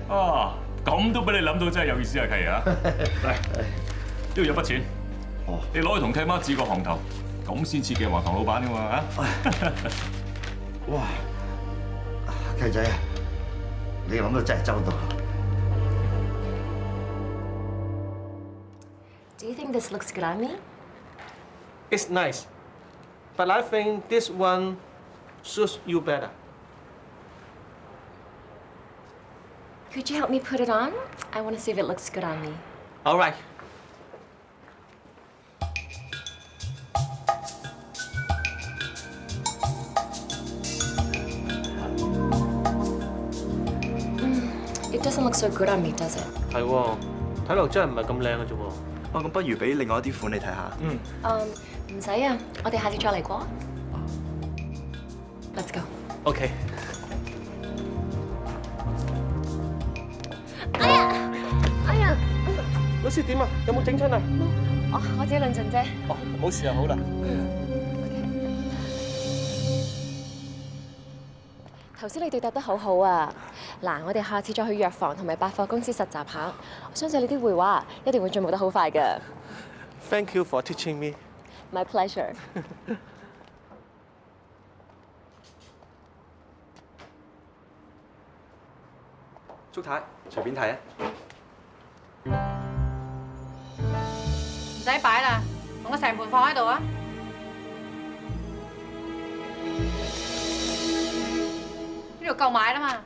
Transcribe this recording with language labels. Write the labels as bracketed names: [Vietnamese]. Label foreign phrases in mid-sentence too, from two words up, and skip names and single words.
[Cantonese] 啊，咁都俾你諗到，真係有意思啊，契爺啊！嚟，呢度有筆錢，你攞去同契媽指個行頭，咁先似鏡華堂老闆噶嘛啊！哇，契仔啊，你諗到真係周到。 [English] Do you think this looks good on me? It's nice, but I think this one suits you better. Could you help me put it on? I want to see if it looks good on me. All right. It doesn't look so good on me, does it? [Cantonese] 係喎，睇落真係唔係咁靚嘅啫喎。哦，咁不如俾另外一啲款你睇下。唔使啊，我哋下次再嚟過。 [English] Let's go. [Cantonese] OK。哎呀！老師點啊？有冇整親啊？我自己論盡啫。哦，冇事就好啦。頭先你對答得好好啊！嗱，我哋下次再去藥房同埋百貨公司實習下，我相信你啲繪畫一定會進步得好快㗎。 [English] Thank you for teaching me. My pleasure. [Cantonese] 祝太，隨便睇啊！唔使擺啦，同我成盤放喺度啊！呢度夠買啦嘛！